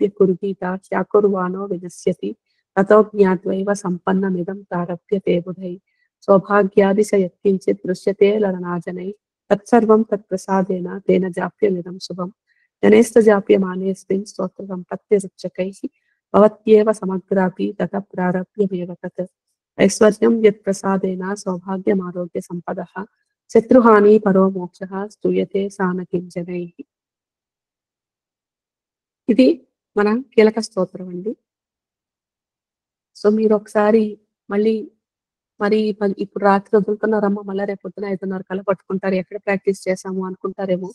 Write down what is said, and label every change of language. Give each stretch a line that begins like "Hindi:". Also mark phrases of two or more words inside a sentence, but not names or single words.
Sanskrit: कुर्वीता चाकुर्वाणो विनश्यति ततो ज्ञात्वैव सम्पन्नमिदं प्रारभ्यते बुधैः सौभाग्यादिश यत्किञ्चित् दृश्यते ललनाजनैः तत्सर्वं तत्प्रसादेन तेन जाप्यमिदं शुभम् जनैस्तजाप्यमानेऽस्मिन् स्तोत्रसम्पत्तिरुच्चकैः भवत्येव समग्रापि ततः प्रारभ्यमेव तत् ऐश्वर्यं यत्प्रसादेन सौभाग्यमारोग्यसम्पदः శత్రుహాని పరో మోక్షః స్తూయతే సాన కించనైః.
Telugu: ఇది మన కీలక స్తోత్రం అండి. సో మీరు ఒకసారి మళ్ళీ మరి ఇప్పుడు రాత్రి వదులుతున్నారమ్మా, మళ్ళీ రేపు పొద్దున 5:30 కల్లా పట్టుకుంటారు, ఎక్కడ ప్రాక్టీస్ చేసాము అనుకుంటారేమో.